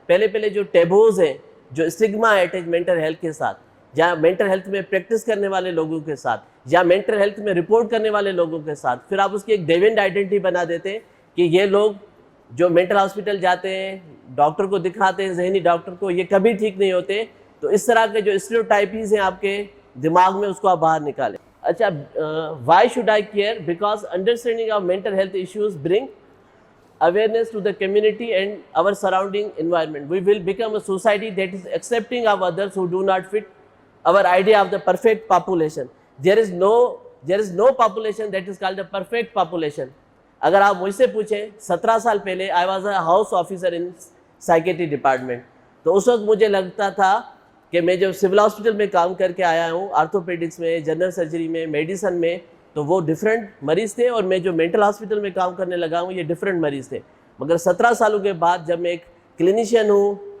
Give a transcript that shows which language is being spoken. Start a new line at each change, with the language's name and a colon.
Urdu: پہلے جو ٹیبوز ہیں, جو اسٹگما اٹیچ مینٹل ہیلتھ کے ساتھ, یا مینٹل ہیلتھ میں پریکٹس کرنے والے لوگوں کے ساتھ, یا مینٹل ہیلتھ میں رپورٹ کرنے والے لوگوں کے ساتھ, پھر آپ اس کی ایک ڈیوینٹ آئیڈینٹی بنا دیتے ہیں کہ یہ لوگ جو مینٹل ہاسپٹل جاتے ہیں, ڈاکٹر کو دکھاتے ہیں, ذہنی ڈاکٹر کو, یہ کبھی ٹھیک نہیں ہوتے. تو اس طرح کے جو اسٹیریوٹائپز ہیں آپ کے دماغ میں, اس کو آپ باہر نکالیں.
English: اچھا, why should I care? Because understanding of mental health issues bring awareness to the community and our surrounding environment. We will become a society that is accepting of others who do not fit our idea of the perfect population. There is no population that is called a perfect population.
Urdu: اگر آپ مجھ سے پوچھیں 17 سال پہلے
English: I was a house officer in psychiatry department,
Urdu: تو اس وقت مجھے لگتا تھا کہ میں جب سول ہاسپٹل میں کام کر کے آیا ہوں, آرتھوپیڈکس میں, جنرل سرجری میں, میڈیسن میں, تو وہ ڈفرینٹ مریض تھے, اور میں جو مینٹل ہاسپٹل میں کام کرنے لگا ہوں یہ ڈفرینٹ مریض تھے. مگر 17 سالوں کے بعد جب میں ایک کلینیشین ہوں,